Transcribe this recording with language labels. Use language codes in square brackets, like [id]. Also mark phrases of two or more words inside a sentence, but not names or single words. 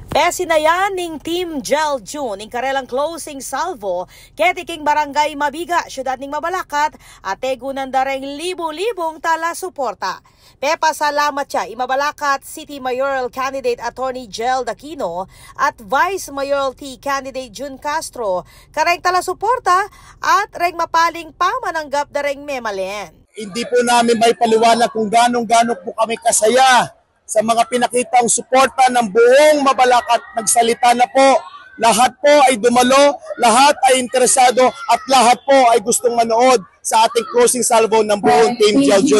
[pam] Sinayan ning Team Gel June ing karelang [en] closing salvo [pam] ketiking barangay Mabiga, syudad ning Mabalacat at tegunan dareng libo-libong tala suporta. Pepa salamat siya Mabalacat City [en] Mayoral Candidate [pam] Attorney Gel Daquino at [en] Vice Mayoralty Candidate [pam] June Castro kareng tala suporta at reng mapaling pamananggap dareng memalen. [tl] Hindi po namin may paliwanag kung ganong-gano po kami kasaya sa mga pinakitang suporta ng buong Mabalacat. Nagsalita na po, lahat po ay dumalo, lahat ay interesado at lahat po ay gustong manood sa ating [en] closing salvo [tl] ng buong Team Gel June.